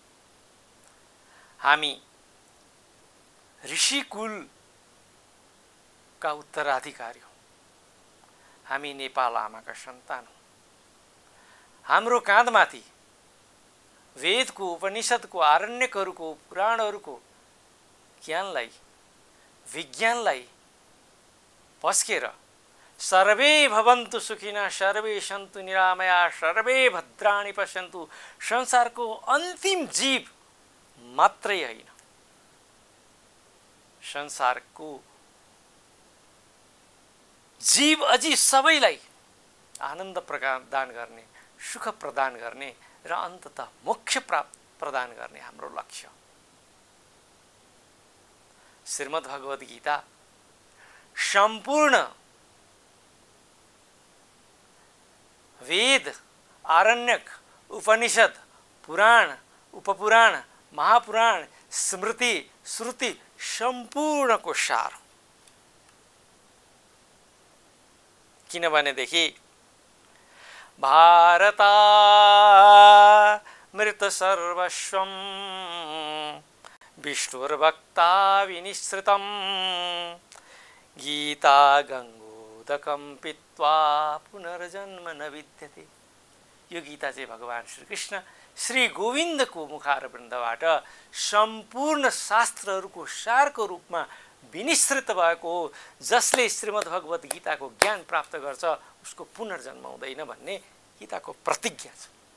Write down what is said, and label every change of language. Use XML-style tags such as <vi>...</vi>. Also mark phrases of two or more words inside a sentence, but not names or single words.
<ne>हामी ऋषिकुलका उत्तराधिकारी हौं। हामी नेपाल आमाका सन्तान हौं। हाम्रो काँधमाथि वेदको, उपनिषदको, आरण्यकहरूको, पुराणहरूको ज्ञानलाई, विज्ञानलाई पस्केर</ne> <sa>सर्वे भवन्तु सुखिनः, सर्वे सन्तु निरामया, सर्वे भद्राणि पश्यन्तु,</sa> <ne>संसारको अन्तिम जीव मात्रै होइन, संसारको जीव अझै सबैलाई आनन्द प्रदान गर्ने, सुख प्रदान गर्ने र अन्ततः मोक्ष प्रदान गर्ने हाम्रो लक्ष्य। श्रीमद् भगवत गीता सम्पूर्ण वेद, आरण्यक, उपनिषद, पुराण, उपपुराण, महापुराण, स्मृति, श्रुति सम्पूर्णको सार।</ne> <sa>किनभनेदेखि भारतामृत सर्वस्वं विष्णुर्भक्ता विनिश्रितं गीता गङ्गोदकं पीत्वा पुनर्जन्म न विद्यते।</sa> <ne>यो गीता चाहिँ भगवान श्रीकृष्ण श्री गोविन्दको मुखारविन्दबाट सम्पूर्ण शास्त्रहरूको सारको रूपमा विनिश्रित भएको हो। जसले श्रीमद् भगवत गीताको ज्ञान प्राप्त गर्छ उसको पुनर्जन्म हुँदैन भन्ने गीताको प्रतिज्ञा छ।</ne>